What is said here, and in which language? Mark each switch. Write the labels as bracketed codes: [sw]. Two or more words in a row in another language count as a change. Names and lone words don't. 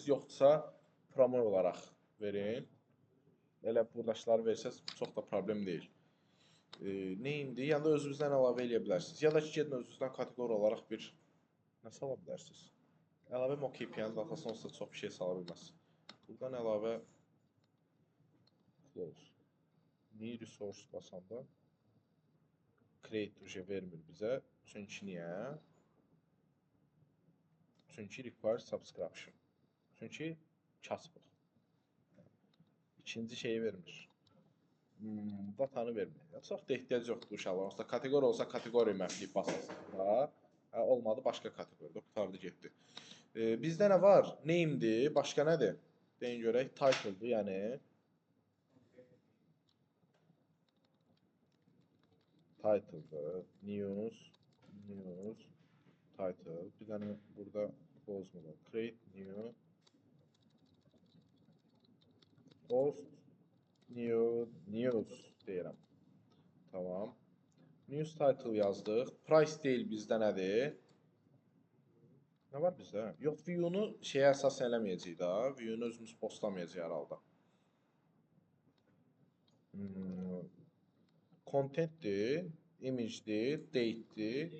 [az] Yoxdursa, promoy olaraq verin. Elə buradakıları versəz, çox da problem deyil. Neyimdir? Yəni da özünüzdən əlavə eləyə bilərsiniz. Ya da ki, gedin özünüzdən kateqori olaraq bir nə sala bilərsiniz? Əlavə MoKP'nin datasına olsa çox bir şey sala bilməzsiniz. Buradan əlavə close. [en] New resource [az] basanda create vermir bizə. Çünki niyə? [en] Çünki require subscription. [az] Çünki kasıbıq. İkinci şeyi vermir. Datanı vermir. Çox da ehtiyac yoxdur uşaqlar. Onsuz da kateqori olsa kateqori məfliyib basasınız. Olmadı başqa kateqorida. Qutardı getdi. Bizdə nə var? Name'dir. Başqa nədir? Deyin görək, title'dır, yəni title'dır, news, title. Bir dənə burada close mu var? [en] Create new post news deyirəm. [az] Tamam. [en] News title [az] yazdıq. Price deyil bizdə nədir? Nə var bizdə? Yox, view-nu şeyə əsas eləməyəcəyik da. View-nu özümüz postlamayacağıq hər halda. Contentdir, image'dir, date'dir.